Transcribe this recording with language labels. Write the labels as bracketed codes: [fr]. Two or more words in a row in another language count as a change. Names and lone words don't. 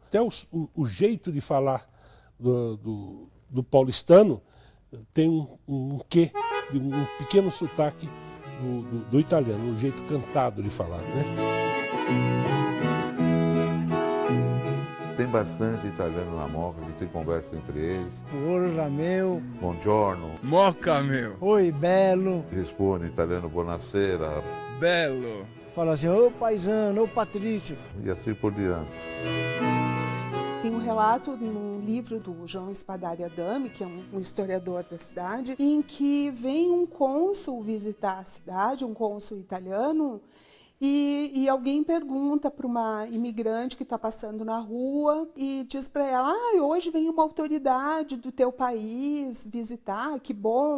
[pt] Até o jeito de falar do paulistano tem um quê, um pequeno sotaque do italiano, um jeito cantado de falar, né? Tem bastante italiano na Moca que se conversa entre eles. Ora meu. Buongiorno. Moca meu. Oi, bello. Responde em italiano buonasera. Bello. Fala assim, ô paisano, ô Patrício. E assim por diante. Tem um relato num livro do João Spadari Adami, que é um historiador da cidade, em que vem um cônsul visitar a cidade, um cônsul italiano, e alguém pergunta para uma imigrante que está passando na rua e diz para ela, hoje vem uma autoridade do teu país visitar, que bom.